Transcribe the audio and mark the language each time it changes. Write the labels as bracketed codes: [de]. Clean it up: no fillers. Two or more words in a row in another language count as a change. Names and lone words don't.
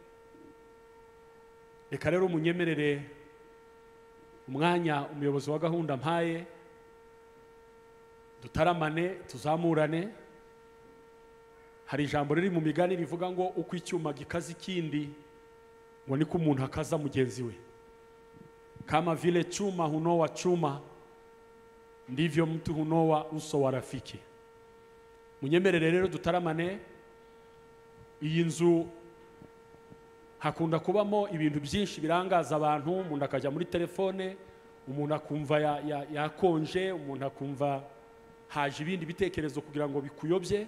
[rw] Reka rero munyemerere umwanya umuyobozi wa gahunda mpaye, dutaramane, tuzamurane. Hari ijambo riri mu migani rivuga ngo uko icyuma gikaza ikindi, ngo niko umuntu akaza mugenzi we. [sw] Kama vile chuma hunoa chuma, ndivyo mtu hunoa uso wa rafiki. [rw] Munyemerere rero dutaramane. Iyi nzu hakunda kubamo ibintu byinshi birangaza abantu, umuntu akajya muri telefone, umuntu akumva yakonje, umuntu akumva haje ibindi bitekerezo kugira ngo bikuyobye.